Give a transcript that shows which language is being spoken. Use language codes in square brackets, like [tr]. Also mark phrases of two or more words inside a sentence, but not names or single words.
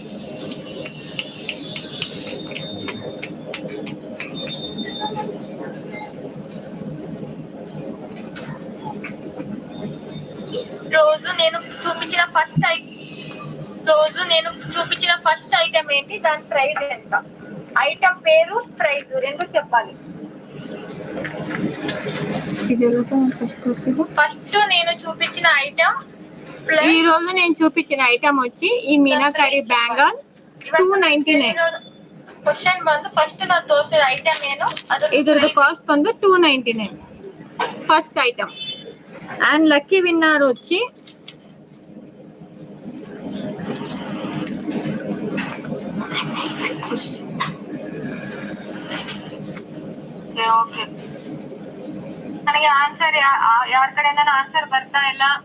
[te] రోజు నేను చూపించిన [en] first item [te] ఏంటి, దాని ప్రైస్ ఎంత, ఐటమ్ పేరు ప్రైస్ రెండు చెప్పాలి. ఫస్ట్ నేను చూపించిన ఐటమ్, ఈ రోజు నేను చూపించిన ఐటమ్ వచ్చి ఈ మీనాకరి బ్యాంగల్ 299. [kn] ಕ್ವಶನ್ ಬಂದು ಫಸ್ಟ್ ನಾನು ತೋರಿಸಿದ ಐಟಮ್ ಏನು, ಇದ್ರದ್ದು ಕಾಸ್ಟ್ ಬಂದು 299 [en] first item. and lucky winner [te] వచ్చి [kn] ಓಕೆ ನನಗೆ ಆನ್ಸರ್ ಯಾರ ಕಡೆಯಿಂದ ಆನ್ಸರ್ ಬರ್ತಾ ಇಲ್ಲ.